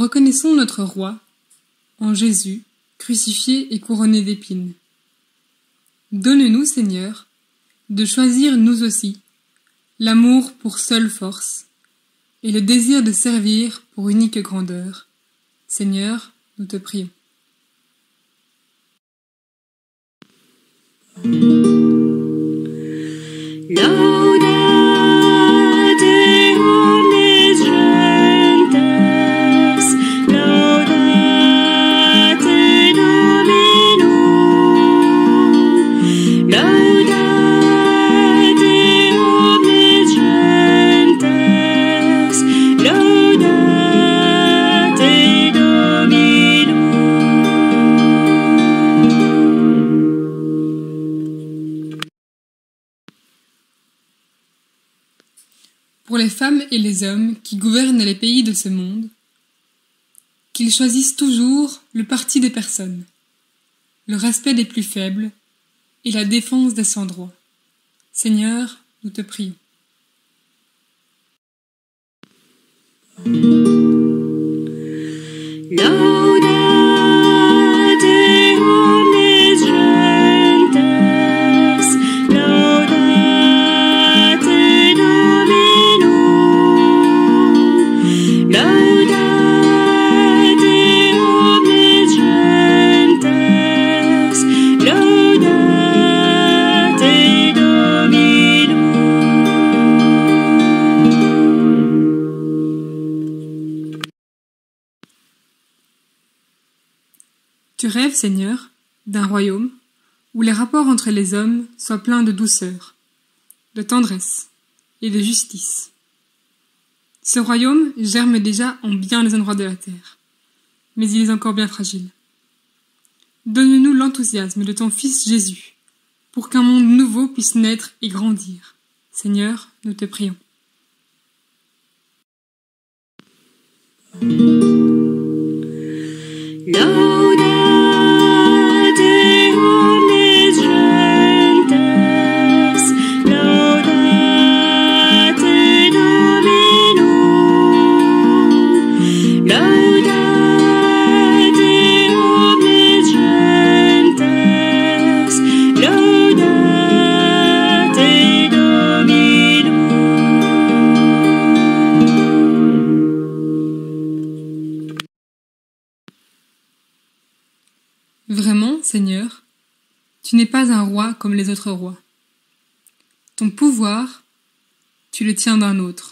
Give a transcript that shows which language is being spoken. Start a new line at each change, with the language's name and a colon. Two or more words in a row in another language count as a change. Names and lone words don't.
French: reconnaissons notre roi en Jésus, crucifié et couronné d'épines. Donne-nous, Seigneur, de choisir nous aussi l'amour pour seule force et le désir de servir pour unique grandeur. Seigneur, nous te prions.
Latin: Laudate omnes gentes, laudate Dominum, laudate omnes gentes, laudate Dominum.
French: Pour les femmes et les hommes qui gouvernent les pays de ce monde, qu'ils choisissent toujours le parti des personnes, le respect des plus faibles et la défense des sans droit. Seigneur, nous te prions.
Latin: Laudate omnes gentes, laudate Dominum, laudate omnes gentes, laudate Dominum.
French: Tu rêves, Seigneur, d'un royaume où les rapports entre les hommes soient pleins de douceur, de tendresse et de justice. Ce royaume germe déjà en bien des endroits de la terre, mais il est encore bien fragile. Donne-nous l'enthousiasme de ton Fils Jésus, pour qu'un monde nouveau puisse naître et grandir. Seigneur, nous te prions.
Latin: Laudate omnes gentes, laudate Dominum, laudate omnes gentes, laudate Dominum.
French: Vraiment, Seigneur, tu n'es pas un roi comme les autres rois. Ton pouvoir, tu le tiens d'un autre.